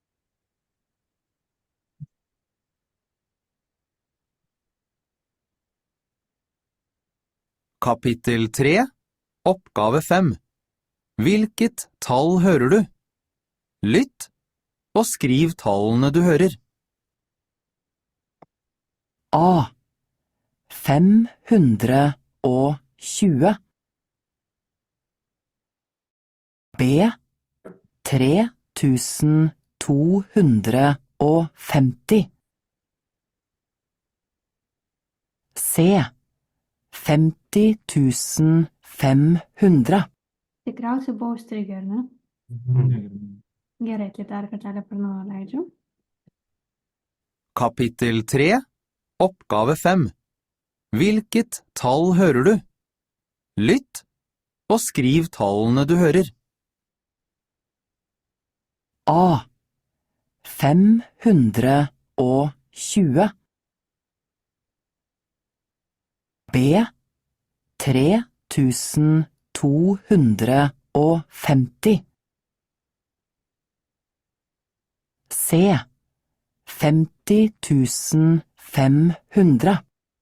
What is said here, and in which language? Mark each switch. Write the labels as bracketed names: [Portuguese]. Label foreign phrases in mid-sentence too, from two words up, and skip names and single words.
[Norwegian] Kapittel 3, oppgave 5. Hvilket tall hører du? Lytt og skriv tallene du hører. A 520 B 3250 C 50 500 [Lithuanian] Tikriausiai buvo užstrigę, ar ne? Gerai, tai dar kartelį per naują leidžiu. [Norwegian] Kapittel 3, oppgave 5. Hvilket tall hører du? Lytt og skriv tallene du hører. A. 520. B. 3250. C. 50 500.